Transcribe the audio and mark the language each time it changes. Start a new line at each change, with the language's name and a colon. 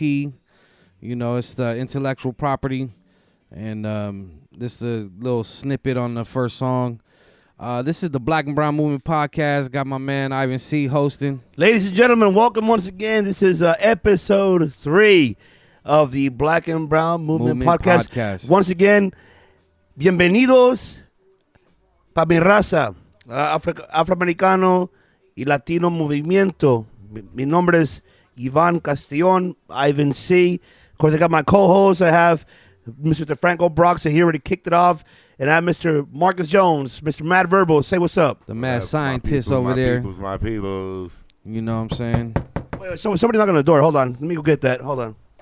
English: You know, it's the Intellectual Property. And this is a little snippet on the first song. This is the Black and Brown Movement Podcast. Got my man I.M.C. hosting. Ladies and gentlemen, welcome once again. This is episode 3 of the Black and Brown Movement Podcast. Once again,
Spanish: bienvenidos pa mi raza, afroamericano y latino movimiento. Mi nombre es Ivan Castellón, I.M.C.
English: Of course, I got my co-host. I have Mr. Franco Brox here already kicked it off. And I have Mr. Marcus Jones, Mr. Mad Verbal. Say what's up. The mad scientist over there. My peoples. You know what I'm saying? Wait, somebody knocking on the door. Hold on. Let me go get that. Hold on.